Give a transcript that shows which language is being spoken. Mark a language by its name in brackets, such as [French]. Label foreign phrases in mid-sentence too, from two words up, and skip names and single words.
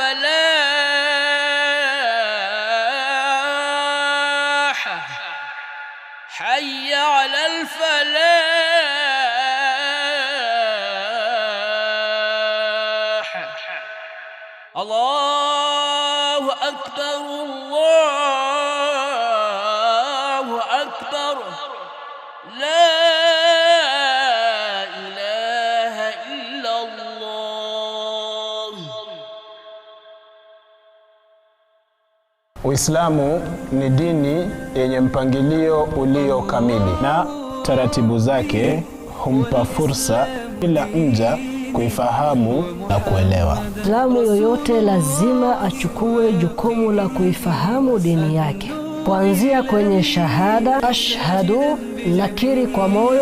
[Arabic] الفلاح حي على الفلاح الله أكبر الله أكبر لا إله إلا الله. [Swahili] Uislamu ni dini yenye mpangilio ulio kamili na taratibu zake humpa fursa kila mja kuifahamu na kuelewa. Muislamu yoyote lazima achukue jukumu la kuifahamu dini yake, kuanzia kwenye shahada, ashhadu, nakiri kwa moyo,